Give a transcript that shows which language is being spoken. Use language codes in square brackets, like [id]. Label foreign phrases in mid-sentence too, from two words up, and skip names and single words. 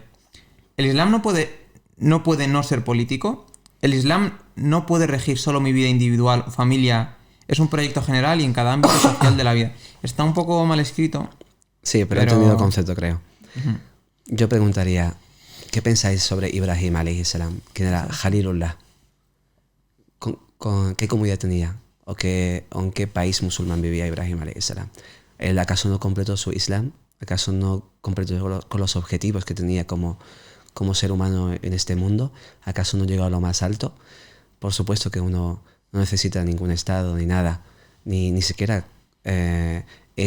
[es] El Islam no puede no ser político. El Islam no puede regir solo mi vida individual o familia. Es un proyecto general y en cada ámbito social de la vida. Está un poco mal escrito. Sí, pero he entendido el concepto, creo. Uh-huh. Yo preguntaría, ¿qué pensáis sobre Ibrahim [ar] عليه السلام? [es] ¿Quién era Khalilullah? ¿Con qué comunidad tenía? ¿O en qué país musulmán vivía Ibrahim [ar] عليه السلام? [es] ¿Él acaso no completó su Islam? ¿Acaso no completó con los objetivos que tenía como ser humano en este mundo? ¿Acaso no llegó a lo más alto? Por supuesto que uno no necesita ningún estado ni nada, ni siquiera es completamente necesario.